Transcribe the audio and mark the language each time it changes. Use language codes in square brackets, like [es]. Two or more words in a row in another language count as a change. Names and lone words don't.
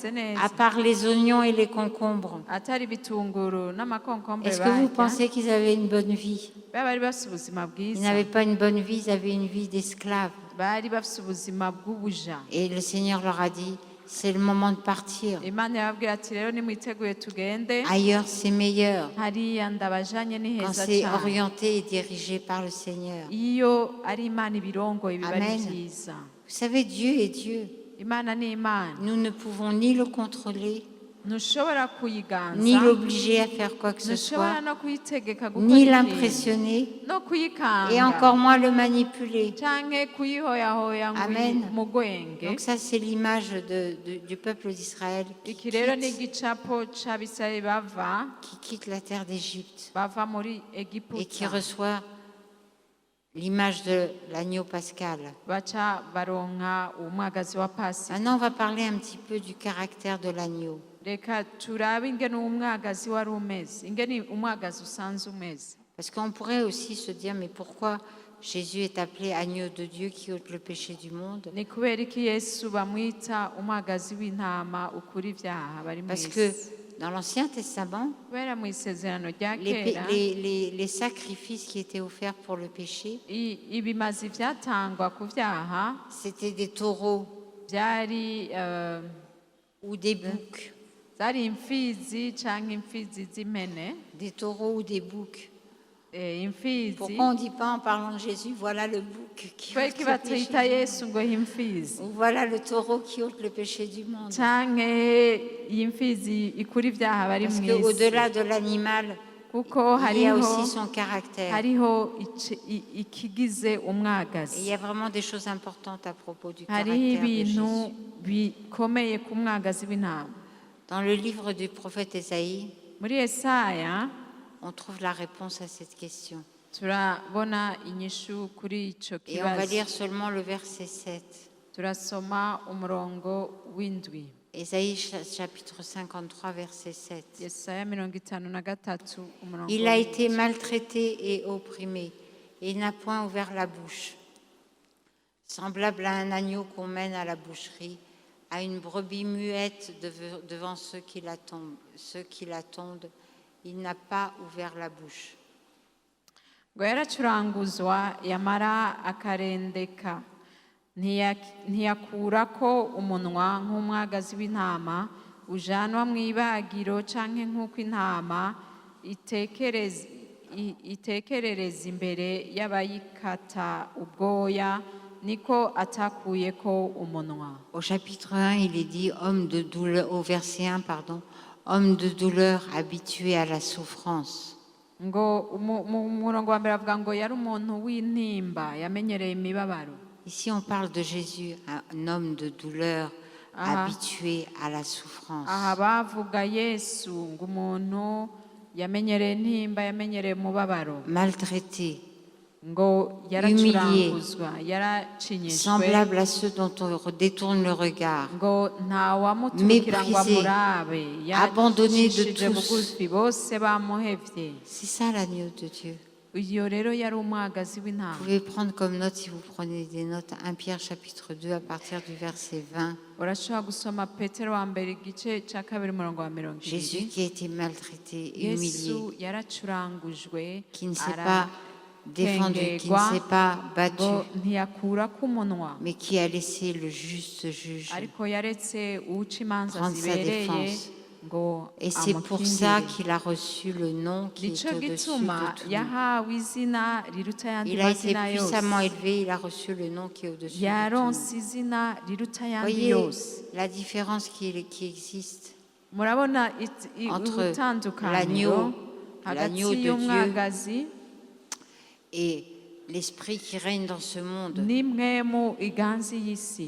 [fr] à [rn] neza [fr] part les oignons et les concombres? [rn] atari ibitunguru n'amakonkombure [fr] Est-ce que vous [rn] barya. [fr] pensez qu'ils avaient une bonne vie? [rn] mbega bari bafise ubuzima [fr] Ils [rn] bwiza, [fr] n'avaient pas une bonne vie, ils avaient une vie d'esclaves. [rn] bari bafise ubuzima bw'ubuja. [fr] Et le Seigneur leur a dit, c'est le moment de partir. [rn] imana yababwira ati rero nimwiteguye tugende [fr] Ailleurs, c'est meilleur. [rn] hariya ndabajanye ni [fr] Quand [rn] heza [fr] c'est [rn] cane. [fr] orienté et dirigé par le Seigneur. [rn] iyo ari imana ibirongoye biba ari [fr] Amen. [rn] vyiza. [fr] Vous savez, Dieu est Dieu. [rn] imana ni imana [fr] Nous ne pouvons ni le contrôler, [rn] ntushobora [fr] ni [rn] kuyiganza [fr] l'obliger à faire quoi que ce [rn] ntushobora [fr] soit, [rn] no kuyitegeka gukora [fr] ni [rn] ikintu, [fr] l'impressionner, [rn] no kuyikanga [fr] et encore moins le manipuler. [rn] canke kuyihoyahoya ngo [fr] Amen. [rn] mugwenge. [fr] Donc ça, c'est l'image du peuple d'Israël [rn] iki rero ni igicapo c'abisirayeli bava [fr] qui quitte la terre d'Égypte [rn] bava muri [fr] et qui [rn] egiputa [fr] reçoit l'image de l'agneau pascal. [rn] baca baronka umwagazi wa pasika. [fr] Maintenant, on va parler un petit peu du caractère de l'agneau. [rn] Reka turabe ingene umwagazi wari umeze, ingene umwagazi usanzwe umeze. [fr] Parce qu'on pourrait aussi se dire, mais pourquoi Jésus est appelé agneau de Dieu qui ôte le péché du monde? [rn] Ni kubera iki Yesu bamwita umwagazi w'intama ukura ivyaha bari mu [fr] Parce que [rn] isi? [fr] dans l'Ancien Testament, [rn] Kubera mu isezerano rya [fr] les, [rn] kera [fr] les sacrifices qui étaient offerts pour le péché, [rn] ibimazi vyatangwa ku vyaha [fr] c'était des taureaux [rn] vyari [fr] ou des boucs. [rn] zari imfizi canke imfizi z'impene, [fr] Des taureaux ou des boucs. [rn] imfizi. [fr] Pourquoi on ne dit pas en parlant de Jésus, voilà le bouc qui [rn] Kubera [fr] ôte [rn] iki [fr] le péché [rn] batwita [fr] du monde. [rn] Yesu ngo imfizi [fr] Ou voilà le taureau qui ôte le péché du monde. [rn] canke imfizi ikura ivyaha bari [fr] Parce [rn] mu isi? [fr] qu'au-delà de l'animal, [rn] Kuko [fr] il y a [rn] hariho [fr] aussi son caractère. [rn] hariho ikigize [fr] Et il [rn] umwagazi, [fr] y a vraiment des choses importantes à propos du [rn] hariho [fr] caractère de [rn] ibintu [fr] Jésus. [rn] bikomeye ku mwagazi w'intama. [fr] Dans le livre du prophète Ésaïe, [rn] Muri Yesaya [fr] on trouve la réponse à cette question. [rn] turabona inyishu kuri ico [fr] Et on va [rn] kibazo. [fr] lire seulement le verset 7. [rn] Turasoma umurongo w'indwi. [fr] Ésaïe chapitre 53, verset 7. [rn] Yesaya 53 umurongo [fr] Il a [rn] w'indwi. [fr] été maltraité et opprimé, et il n'a point ouvert la bouche. Semblable à un agneau qu'on mène à la boucherie, à une brebis muette devant ceux qui l'attendent, il n'a pas ouvert la bouche. [rn] ngo yaracuranguzwa yamara akarendeka ntiyakurako umunwa nk'umwagazi w'intama ujanwa mu ibagiro canke nk'uko intama itekerereza imbere y'abayikata ubwoya niko atakuyeko umunwa. [fr] Au chapitre 1, il est dit homme de douleur, au verset 1, pardon, homme de douleur habitué à la souffrance. [rn] ngo mu murongo wa mbere avuga ngo yari umuntu w'intimba yamenyereye imibabaro. [fr] Ici, on parle de Jésus, un homme de douleur habitué à la souffrance. [rn] aha bavuga Yesu ngo umuntu yamenyereye intimba yamenyereye umubabaro, [fr] Maltraité, [rn] ngo yaracuranguzwa yaracinyijwe, [fr] semblable à ceux dont on détourne le regard, [rn] ngo ntawamuturukira ngo [fr] méprisé, [rn] amurabe, [fr] abandonné de [rn] yacishije [fr] tous. [rn] bugufi, bose bamuhevye. [fr] C'est ça l'agneau de Dieu. [rn] Iyo rero yari umwagazi [fr] Vous [rn] w'intama. [fr] pouvez prendre comme note, si vous prenez des notes, 1 Pierre chapitre 2 à partir du verset 20. [rn] Urashobora gusoma Petero wa mbere igice ca kabiri umurongo wa 20. [fr] Jésus qui a été maltraité et [rn] Yesu [fr] humilié, [rn] yaracurangujwe [fr] qui ne s'est pas défendu, qui ne s'est pas battu, [rn] ngo ntiyakurako umunwa, [fr] mais qui a laissé le juste juge. [rn] ariko yaretse uwuca imanza [fr] prendre sa [rn] zibereye [fr] défense. [rn] ngo [fr] Et c'est pour ça [rn] amukingire. [fr] qu'il a reçu le nom qui est [rn] Nico [fr] au-dessus [rn] gituma [fr] de tout. [rn] yahawe izina riruta ayandi [fr] Il a été [rn] mazina [fr] puissamment [rn] yose, [fr] élevé, il a reçu le nom qui est au-dessus de tout. [rn] yaronse izina riruta ayandi [fr] Voyez [rn] yose. [fr] la différence qui existe [rn] Murabona [fr] entre [rn] ubutandukaniro [fr] l'agneau [rn] hagati [fr] de Dieu [rn] y'umwagazi [fr] et l'esprit qui règne dans ce monde, [rn] n'imwemu iganzi y'isi,